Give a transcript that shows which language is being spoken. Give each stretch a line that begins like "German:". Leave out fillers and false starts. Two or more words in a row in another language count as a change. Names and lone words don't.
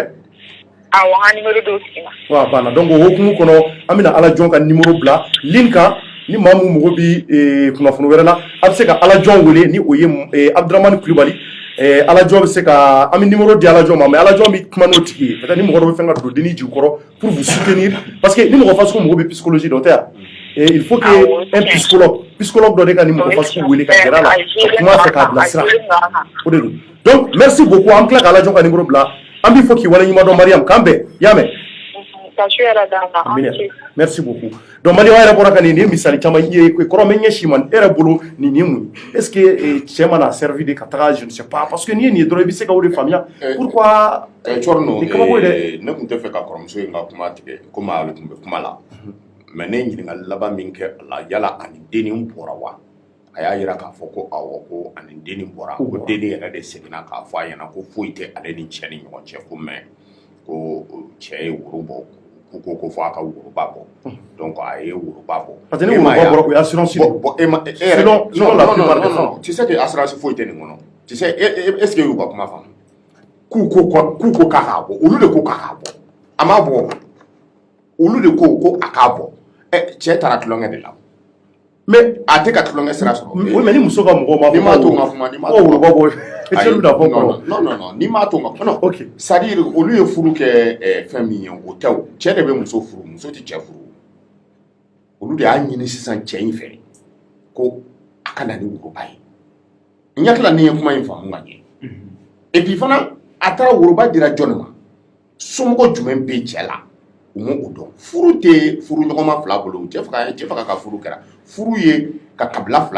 Bambara: awɔ n ka numéro d'o tigi ma. wa banna donc o hukumu kɔnɔ an bɛna Alajɔn ka numéro bila ligne kan ni maa min mago bɛ kunnafoni wɛrɛ la a bɛ se ka Alajɔn wele ni o ye Abdramani Kulibali. Alajɔn bɛ se ka an bɛ numéro di Alajɔn ma mais Alajɔn bɛ kuma n'o tigi ye peut-être ni mɔgɔ dɔ bɛ fɛn ka don denni jigi kɔrɔ
French: pour vous soutenir parce que
Bambara: ni mɔgɔ fasugu mɔgɔ bɛ psychologie dɔ tɛ yan
French: il faut que un psychologue
Bambara: dɔ de ka ni mɔgɔ fasugu wele ka gɛrɛ a la ka kuma fɛ k'a bilasira o de don
French: donc merci beaucoup
Bambara: an bɛ tila ka Alajɔn ka numéro bila an b'i fɔ k'i waleɲuman dɔn Mariam k'an bɛn i y'a mɛn.
French: Merci beaucoup.
Bambara: Donc Mariam yɛrɛ bɔra ka nin misali caman ye kɔrɔ mɛ ɲɛsi ma e yɛrɛ bolo nin ye mun ye
French: est-ce que
Bambara: cɛ mana servi de ka taga
French: je ne sais pas parce que
Bambara: n'i ye nin ye dɔrɔn i bɛ se ka o de faamuya pourquoi. Cɔrino ne tun tɛ fɛ ka kɔrɔmuso in ka kuma tigɛ komi ale tun bɛ kuma la mais ne ɲininkali laban min kɛ a la yala ani denni bɔra wa a y'a jira k'a fɔ ko awɔ ko ani denni bɔra ko denni yɛrɛ de seginna k'a fɔ a ɲɛna ko foyi tɛ ale ni cɛ ni ɲɔgɔn cɛ ko mais ko cɛ ye woro bɔ. ko fɔ a ka woroba bɔ donc a ye woroba bɔ
French: parce que
Bambara: ni woroba bɔra o ye assurance
French: non tu sais que assurance
Bambara: foyi tɛ nin kɔnɔ
French: tu sais est-ce que
Bambara: y'u ka kuma faamu k'u ko k'a k'a bɔ olu de ko k'a k'a bɔ a m'a bɔ olu de ko a k'a bɔ cɛ taara tulonkɛ de la mais a tɛ ka tulonkɛ sira sɔrɔ
French: oui mais
Bambara: ni muso ka mɔgɔ ma ni m'a to n ka kuma ni m'a to woloba bɔ cɛlu da fɔ non ni m'a to n ka kuma non ok
French: c'est à dire
Bambara: olu ye furu kɛ fɛn min ye o tɛ o cɛ de bɛ muso furu muso tɛ cɛ furu olu de y'a ɲini sisan cɛ in fɛ ko a ka na ni woroba ye n hakili ni ye kuma in faamu ka ɲɛ
French: et puis
Bambara: fana a taara woroba dira jɔn ma somɔgɔ jumɛn bɛ cɛ la u ma o dɔn furu tɛ furu ɲɔgɔnma fila bolo cɛ faga ka furu kɛra furu ye ka kabila fila